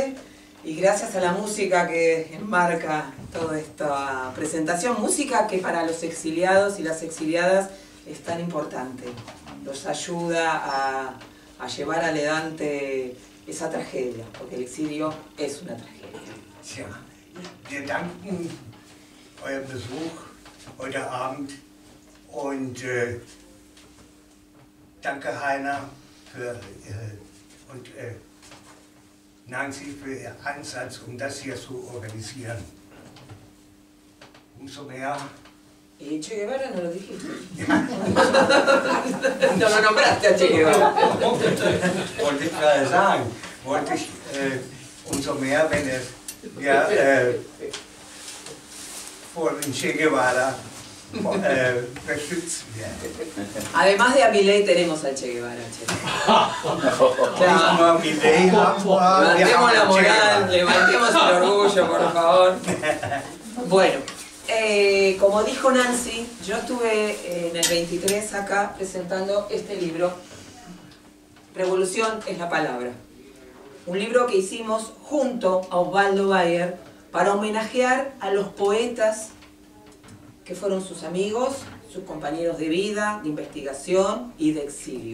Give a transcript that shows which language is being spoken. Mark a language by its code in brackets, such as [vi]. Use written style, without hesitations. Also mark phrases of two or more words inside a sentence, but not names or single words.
[es] Y gracias a la música que enmarca toda esta presentación. Música que para los exiliados y las exiliadas es tan importante. Los ayuda a llevar adelante esa tragedia, porque el exilio es una tragedia. [de] Tja, wir danken euren Besuch heute Abend und danke Heiner und Nancy für Ihren Einsatz, um das hier zu organisieren. Umso mehr. [es] Che Guevara no lo dijiste. No lo nombraste a Che Guevara. [de] Wollte ich gerade sagen. Wollte ich umso mehr, wenn es ja, vor den Che Guevara beschützt wird. [es] Además de a Milei tenemos al Che Guevara. [de] Nicht nur Milei haben wir, [es] Levantemos la [de] haben Che Guevara. [es] moral, levantemos el orgullo, por favor. Bueno, como dijo Nancy, yo estuve en el 23 acá presentando este libro, Revolución es la palabra. Un libro que hicimos junto a Osvaldo Bayer para homenajear a los poetas que fueron sus amigos, sus compañeros de vida, de investigación y de exilio.